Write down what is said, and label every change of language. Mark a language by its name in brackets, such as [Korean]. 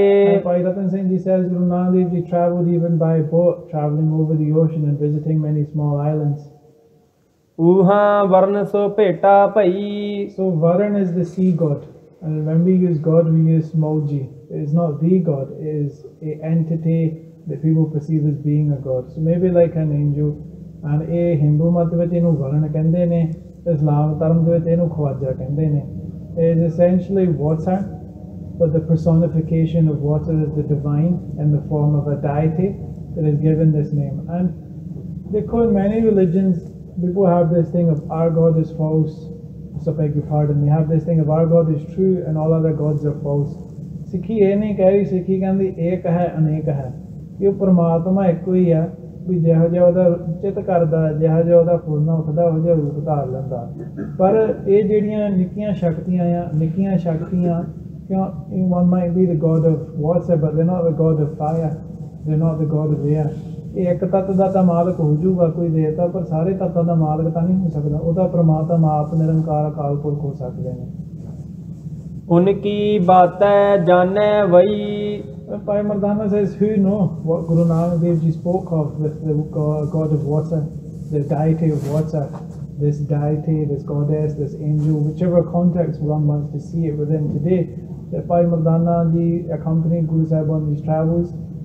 [English] And Bhai Rattan Singh Ji says Guru Nanak Dev Ji traveled even by boat, traveling over the ocean and visiting many small islands. [Punjabi] ਊਹਾਂ ਵਰਨ ਸੋ ਭੇਟਾ ਭਈ। [English] So Varan is the sea god. And when we use God, we use Moji. It is not the God, it is an entity that people perceive as being a God. So maybe like an angel. [Punjabi] And ਇਹ ਹਿੰਦੂ ਮਤ ਵਿੱਚ ਇਹਨੂੰ ਵਰਨ ਕਹਿੰਦੇ ਨੇ, ਇਸਲਾਮ ਧਰਮ ਦੇ ਵਿੱਚ ਇਹਨੂੰ ਖਵਾਜਾ ਕਹਿੰਦੇ ਨੇ। [English] It is essentially water, but the personification of water is the divine in the form of a deity that is given this name. And because in many religions, people have this thing of our God is false. So beg your pardon, we have this thing of our God is true and all other gods are false. [Punjabi] ਸਿੱਖੀ ਇਹ ਨਹੀਂ ਕਹਿ ਰਹੀ, ਸਿੱਖੀ ਕਹਿੰਦੀ ਏਕ ਹੈ ਅਨੇਕ ਹੈ, ਕਿ ਉਹ ਪਰਮਾਤਮਾ ਇੱਕੋ ਹੀ ਹੈ, ਵੀ ਜਿਹੋ ਜਿਹਾ ਉਹਦਾ ਚਿੱਤ ਕਰਦਾ, ਜਿਹੋ ਜਿਹਾ ਉਹਦਾ ਫੁਰਨਾ ਉੱਠਦਾ ਉਹੋ ਜਿਹਾ ਰੂਪ ਧਾਰ ਲੈਂਦਾ। ਪਰ ਇਹ ਜਿਹੜੀਆਂ ਨਿੱਕੀਆਂ ਸ਼ਕਤੀਆਂ ਕਿਉਂ, [English] one might be the god of water but they're not the god of fire, they're not the god of air. [Punjabi] ਇਹ ਇੱਕ ਤੱਤ ਦਾ ਤਾਂ ਮਾਲਕ ਹੋ ਜਾਊਗਾ ਕੋਈ ਦੇਵਤਾ, ਪਰ ਸਾਰੇ ਤੱਤਾਂ ਦਾ ਮਾਲਕ ਤਾਂ ਨਹੀਂ ਹੋ ਸਕਦਾ। ਉਹਦਾ ਪ੍ਰਮਾਤਮਾ ਆਪ ਨਿਰੰਕਾਰ ਅਕਾਲ ਪੁਰਖ ਹੋ ਸਕਦੇ ਨੇ। ਉਨਕੀ ਬਾਤੈ ਜਾਣੈ ਵਈ। [English] Bhai Mardana says, who know what Guru Nanak Dev Ji spoke of with the god of water, the deity of water, this deity, this goddess, this angel, whichever context one wants to see it within today, that Bhai Mardana Ji accompanied Guru Sahib on these travels.